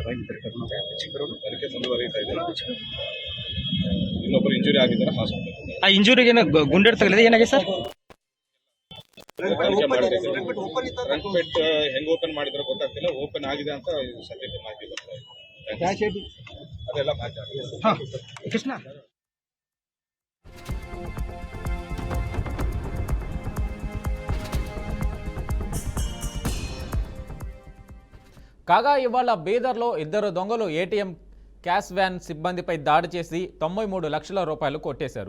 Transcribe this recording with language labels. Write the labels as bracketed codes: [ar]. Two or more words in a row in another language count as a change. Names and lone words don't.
[kn] ತನಿಖೆ ಮುಂದುವರಿತಾ ಇದೆ. ಇನ್ನೊಬ್ಬರು ಇಂಜುರಿ ಆಗಿದ್ದಾರೆ, ಹಾಸ್ಪಿಟಲ್. ಆ ಇಂಜುರಿಗೆ ಗುಂಡೆ ತಗಲಿದೆ, ಏನಾಗಿದೆ ಸರ್? ಟ್ರಂಕ್ ಪೆಟ್ ಹೆಂಗ್ ಓಪನ್ ಮಾಡಿದ್ರೆ ಗೊತ್ತಾಗ್ತಿಲ್ಲ. ಓಪನ್ ಆಗಿದೆ ಅಂತ ಸದ್ಯಕ್ಕೆ ಮಾಹಿತಿ ಬರ್ತಾ ಇದೆ. ಅದೆಲ್ಲ ಮಾಹಿತಿ ಕೃಷ್ಣ [te] కాగా ఇవాళ బీదర్లో ఇద్దరు దొంగలు ఏటీఎం క్యాష్ వ్యాన్ సిబ్బందిపై దాడి చేసి 93 లక్షల రూపాయలు కొట్టేశారు.